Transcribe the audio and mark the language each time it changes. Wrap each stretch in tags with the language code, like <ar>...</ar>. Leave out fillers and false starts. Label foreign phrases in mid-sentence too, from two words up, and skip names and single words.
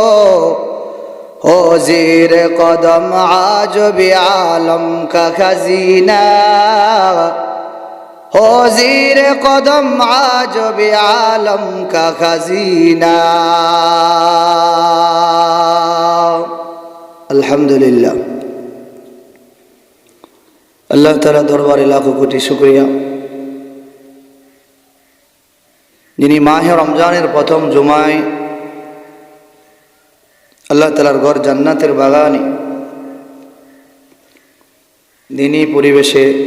<ur>زیر قدم عجب عالم کا خزینہ ہو زیر قدم عجب عالم کا خزینہ</ur> <ar>الحمدللہ اللہ تعالیٰ</ar> <bn>দরবারে লাখো কোটি শুকরিয়া যিনি মাহে রমজানের প্রথম জুমায় আল্লাহ তাআলার ঘর জান্নাতের বাগানে দিনী পরিবেশে</bn>